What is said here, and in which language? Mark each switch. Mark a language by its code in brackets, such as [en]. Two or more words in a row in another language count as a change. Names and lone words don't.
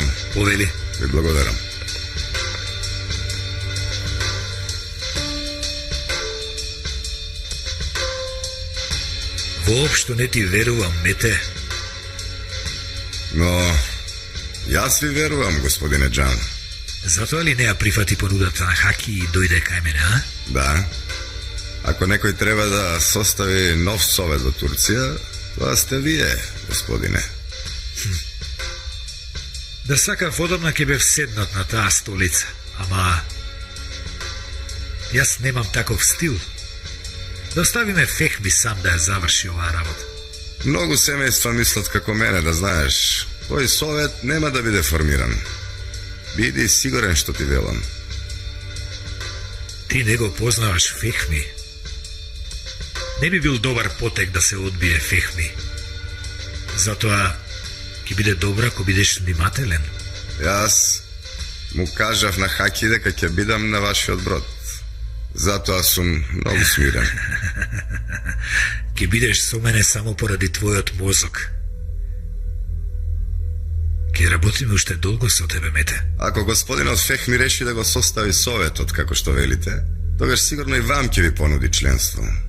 [mk] Повели. Ви благодарам. Воопшто не ти верувам, Мете. Но, јас ви верувам, господине Џан. Затоа ли не ја прифати понудата на Хаки и дојде кај мене, а? Da. Ако некој треба да состави нов совет до Турција, тоа сте вие, господине. Да сакав одамна ќе бев седнат на таа столица, ама јас немам таков стил. Да оставиме Фехми сам да ја заврши оваа работа. Многу семејства мислат како мене, да знаеш. Твој совет нема да биде формиран. Биди сигурен што ти велам. Ти не го познаваш Фехми. Не би бил добар потек да се одбие Фехми. Затоа ќе биде добро ако бидеш внимателен. Јас му кажав на Хаки дека ќе бидам на вашиот брод. Затоа сум многу смирен. Ќе бидеш со мене само поради твојот мозок. Ќе работиме уште долго со тебе, Мете. Ако господинот Фехми реши да го состави советот, како што велите, тогаш сигурно и вам ќе ви понуди членство.